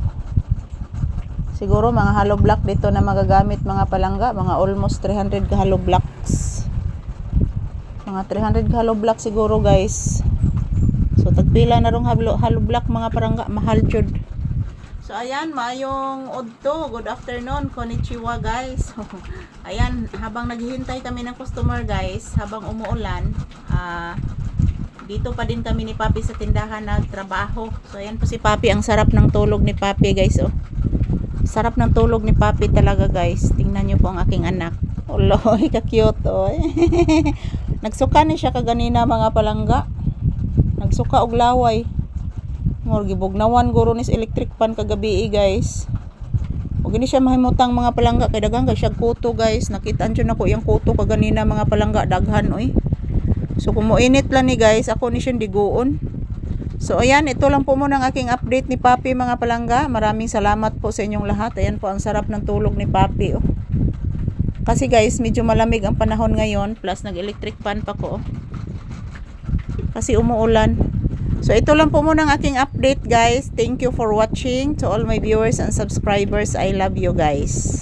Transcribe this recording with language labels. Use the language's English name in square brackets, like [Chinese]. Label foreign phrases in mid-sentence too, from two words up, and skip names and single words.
[Filipino] Siguro mga hollow block dito na magagamit mga palangga, mga [English] almost 300 hollow blocks. [Filipino] Mga 300 hollow block siguro guys. [Cebuano] So tagpila na rong hollow block mga palangga, mahal jud. So ayan, mayong udto, [English] good afternoon, konnichiwa guys. [Filipino] Ayan, habang naghihintay kami ng customer guys, habang umuulan, dito pa din kami ni Papi sa tindahan nagtrabaho. So ayan po si Papi, ang sarap ng tulog ni Papi guys. Oh. Sarap ng tulog ni Papi talaga guys. Tingnan nyo po ang aking anak. [Cebuano] Oloy, ka-cute oh. Nagsuka ni siya kaganina mga palangga. Nagsuka og laway. Murgi bugnawan guro nis [English] electric pan [Cebuano] kagabi guys. Og gini siya mahimutang mga palangga kay daghang kay siya kuto guys. Nakitaan jud nako yang kuto kaganina mga palangga, daghan oy. So kung moinit lang ni guys, ako ni siyang diguon. [Filipino] So ayan, ito lang po muna ang aking update ni Papi mga palangga. Maraming salamat po sa inyong lahat. Ayan po ang sarap ng tulog ni Papi oh. Kasi guys, medyo malamig ang panahon ngayon, plus nag- [English] electric fan [Filipino] pa ko. Kasi umuulan. So ito lang po muna ang aking update guys. [English] Thank you for watching. To all my viewers and subscribers, I love you guys.